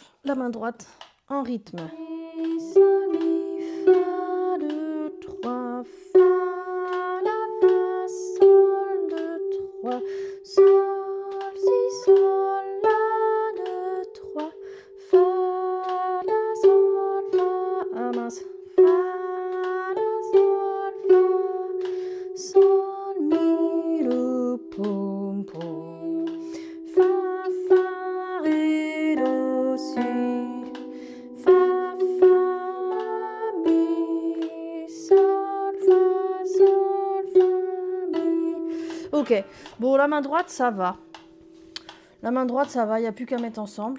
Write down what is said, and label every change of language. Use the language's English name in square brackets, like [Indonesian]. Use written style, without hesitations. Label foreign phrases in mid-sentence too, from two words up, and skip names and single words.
[French] La main droite, en rythme. Mi, sol, mi, fa, 2, 3, fa, la, fa, sol, 2, 3, sol, si, sol, la, 2, 3, fa, la, sol, fa, ah mince, fa, la, sol, fa, sol, mi, do, pom, pom. Ok, bon, la main droite, ça va. La main droite, ça va, il n'y a plus qu'à mettre ensemble.